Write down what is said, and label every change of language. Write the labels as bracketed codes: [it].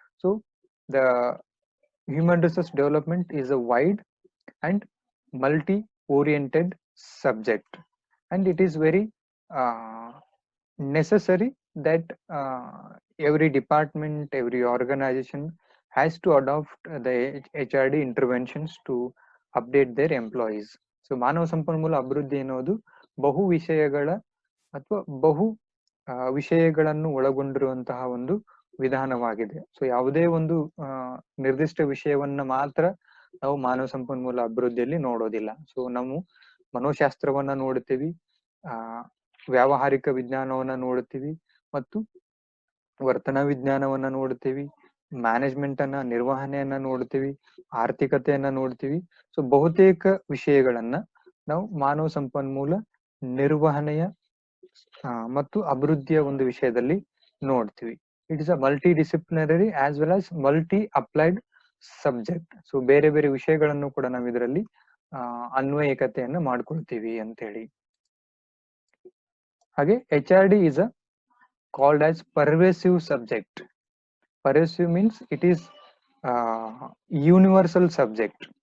[en] So the human resource development is a wide and multi-oriented subject, and it is very necessary that every department, every organization has to adopt the HRD interventions to update their employees. [kn] So ಮಾನವ ಸಂಪನ್ಮೂಲ ಅಭಿವೃದ್ಧಿ ಎನ್ನುವುದು ಬಹು ವಿಷಯಗಳ ಅಥವಾ ಬಹು ವಿಷಯಗಳನ್ನು ಒಳಗೊಂಡಿರುವಂತಹ ಒಂದು ವಿಧಾನವಾಗಿದೆ. ಸೊ ಯಾವುದೇ ಒಂದು ನಿರ್ದಿಷ್ಟ ವಿಷಯವನ್ನ ಮಾತ್ರ ನಾವು ಮಾನವ ಸಂಪನ್ಮೂಲ ಅಭಿವೃದ್ಧಿಯಲ್ಲಿ ನೋಡೋದಿಲ್ಲ. ಸೊ ನಾವು ಮನೋಶಾಸ್ತ್ರವನ್ನ ನೋಡ್ತೀವಿ, ಆ ವ್ಯಾವಹಾರಿಕ ವಿಜ್ಞಾನವನ್ನ ನೋಡ್ತೀವಿ, ಮತ್ತು ವರ್ತನಾ ವಿಜ್ಞಾನವನ್ನ ನೋಡ್ತೀವಿ, ಮ್ಯಾನೇಜ್ಮೆಂಟ್ ಅನ್ನ, ನಿರ್ವಹಣೆಯನ್ನ ನೋಡ್ತೀವಿ, ಆರ್ಥಿಕತೆಯನ್ನ ನೋಡ್ತೀವಿ. ಸೊ ಬಹುತೇಕ ವಿಷಯಗಳನ್ನ ನಾವು ಮಾನವ ಸಂಪನ್ಮೂಲ ನಿರ್ವಹಣೆಯ ಮತ್ತು ಅಭಿವೃದ್ಧಿಯ ಒಂದು ವಿಷಯದಲ್ಲಿ ನೋಡ್ತೀವಿ. [en] It is a multi disciplinary as well as multi applied subject. [kn] So ಬೇರೆ ಬೇರೆ ವಿಷಯಗಳನ್ನು ಕೂಡ ನಾವು ಇದರಲ್ಲಿ ಅನ್ವಯಿಕತೆಯನ್ನ ಮಾಡ್ಕೊಳ್ತೀವಿ ಅಂತ ಹೇಳಿ. [en] ಹಾಗೆ HRD is a called as pervasive subject. Pervasive means it is universal subject.